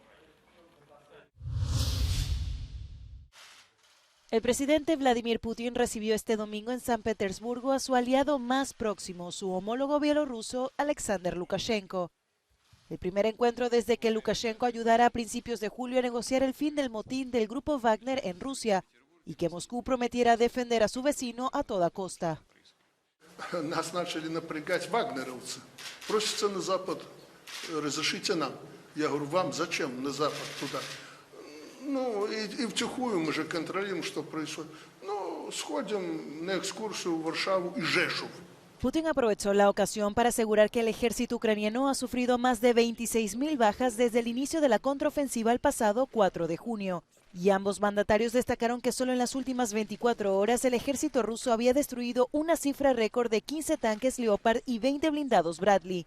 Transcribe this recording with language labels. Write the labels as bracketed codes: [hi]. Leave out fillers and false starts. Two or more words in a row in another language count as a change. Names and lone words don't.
[es] El presidente Vladimir Putin recibió este domingo en San Petersburgo a su aliado más próximo, su homólogo bielorruso, Alexander Lukashenko. El primer encuentro desde que Lukashenko ayudara a principios de julio a negociar el fin del motín del grupo Wagner en Rusia y que Moscú prometiera defender a su vecino a toda costa. [ru] Нас начали напрягать вагнеровцы. Просятся на Запад, разрешите нам. Я говорю, вам зачем на Запад туда? Ну, и втихую мы же контролируем, что происходит. Ну, сходим на экскурсию в Варшаву и Жешув. [es] Putin aprovechó la ocasión para asegurar que el ejército ucraniano ha sufrido más de 26.000 bajas desde el inicio de la contraofensiva el pasado 4 de junio. Y ambos mandatarios destacaron que solo en las últimas 24 horas el ejército ruso había destruido una cifra récord de 15 tanques Leopard y 20 blindados Bradley.